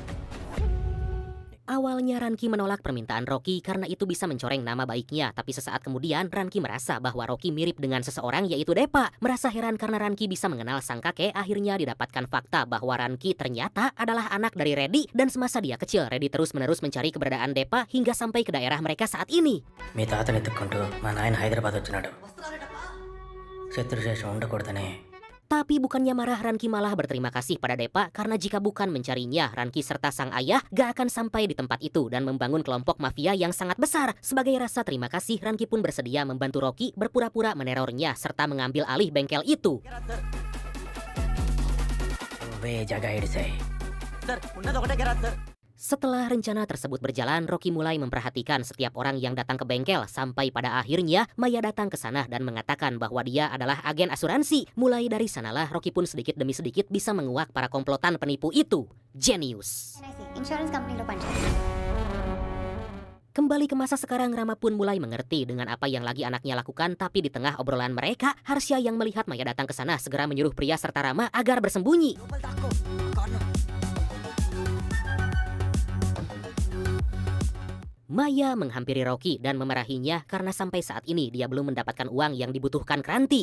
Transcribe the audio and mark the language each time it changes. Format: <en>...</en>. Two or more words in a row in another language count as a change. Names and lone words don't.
<id>Awalnya Ranki menolak permintaan Rocky karena itu bisa mencoreng nama baiknya. Tapi sesaat kemudian Ranki merasa bahwa Rocky mirip dengan seseorang yaitu Depa. Merasa heran karena Ranki bisa mengenal sang kakek, akhirnya didapatkan fakta bahwa Ranki ternyata adalah anak dari Reddy. Dan semasa dia kecil, Reddy terus-menerus mencari keberadaan Depa hingga sampai ke daerah mereka saat ini.</id> <te>మీ తాతని ఎత్తుక్కుంటూ మా నాయన హైదరాబాద్ వచ్చినాడు శత్రుశేషం ఉండకూడదనే.</te> <id>Tapi bukannya marah, Ranki malah berterima kasih pada Depa karena jika bukan mencarinya, Ranki serta sang ayah gak akan sampai di tempat itu dan membangun kelompok mafia yang sangat besar. Sebagai rasa terima kasih, Ranki pun bersedia membantu Rocky berpura-pura menerornya serta mengambil alih bengkel itu. Setelah rencana tersebut berjalan, Rocky mulai memperhatikan setiap orang yang datang ke bengkel sampai pada akhirnya Maya datang ke sana dan mengatakan bahwa dia adalah agen asuransi. Mulai dari sanalah Rocky pun sedikit demi sedikit bisa menguak para komplotan penipu itu. Jenius.</id> <te>ఇన్సూరెన్స్ కంపెనీలో పనిచేస్తాను.</te> <id>Kembali ke masa sekarang, Rama pun mulai mengerti dengan apa yang lagi anaknya lakukan. Tapi di tengah obrolan mereka, Harsha yang melihat Maya datang ke sana segera menyuruh pria serta Rama agar bersembunyi. Maya menghampiri Rocky dan memarahinya karena sampai saat ini dia belum mendapatkan uang yang dibutuhkan Kranti.</id>